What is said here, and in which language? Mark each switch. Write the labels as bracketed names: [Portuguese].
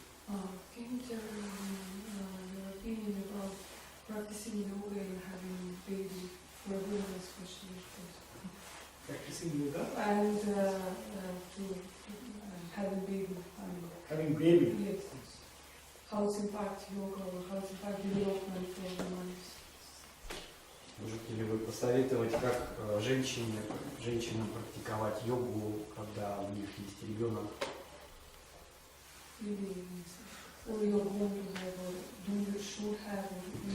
[English] Can you tell me your opinion about practicing yoga and having baby for women especially? Practicing yoga And to having baby. having baby. Yes. How it's impact yoga or how it's impact development for women? [Russian] Можете ли вы посоветовать, как женщинам практиковать йогу, когда у них есть ребенок? [English] Or you're going to have, or do you should have, or you